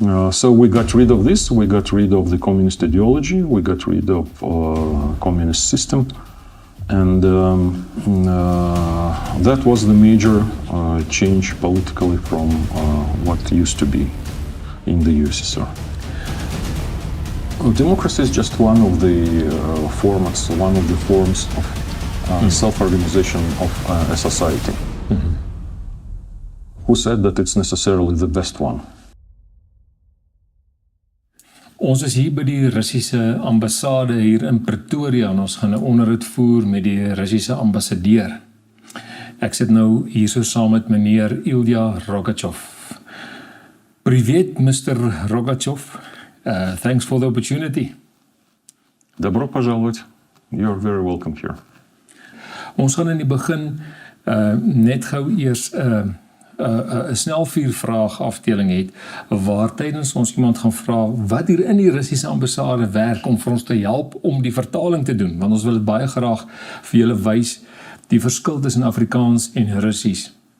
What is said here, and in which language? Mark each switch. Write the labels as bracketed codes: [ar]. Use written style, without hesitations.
[en] So we got rid of this, we got rid of the communist ideology, we got rid of communist system, and that was the major change politically from what used to be in the USSR. Democracy is just one of the formats, one of the forms of self-organization of a society. Who said that it's necessarily the best one? [af] Ons is hier by die Russiese Ambassade hier in Pretoria en ons gaan 'n onderhoud voer met die Russiese Ambassadeur. Ek sit nou hier so saam met Mnr Ilya Rogachev. [ru] Привет, Mr. Rogachev. [en] Thanks for the opportunity. [ru] Добро пожаловать. [en] You're very welcome here. [af] Ons gaan in die begin net gou eers 'n snelvuurvraag afdeling het waar tydens ons iemand gaan vra wat hier in die Russiese ambassade werk om vir ons te help om die vertaling te doen, want ons wil dit baie graag vir julle wys die verskil tussen Afrikaans en Russies.